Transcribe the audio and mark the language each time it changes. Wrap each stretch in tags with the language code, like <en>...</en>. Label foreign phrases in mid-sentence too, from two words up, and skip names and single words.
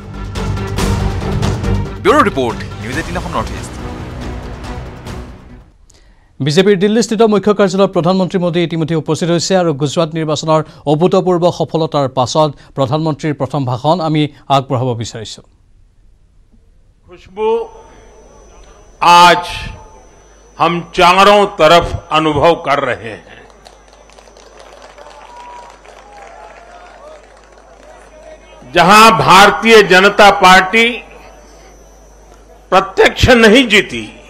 <as>ব্যুৰো ৰিপৰ্ট নিউজ 18 নৰ্থ ইষ্ট বিজেপিৰ দিল্লীস্থিত মুখ্য কাৰ্যালয়ত প্ৰধানমন্ত্ৰী মোদী ইতিমধ্যে উপস্থিত হৈছে আৰু গুজৰাট নিৰ্বাচনৰ অভূতপূৰ্ব সফলতাৰ পাছত প্ৰধানমন্ত্ৰীৰ প্ৰথম ভাষণ আমি আগবঢ়াব বিচাৰিছো</as> <hi>खुशबू आज हम चारों तरफ अनुभव कर रहे हैं जहां भारतीय जनता पार्टी प्रत्यक्ष नहीं जीती</hi>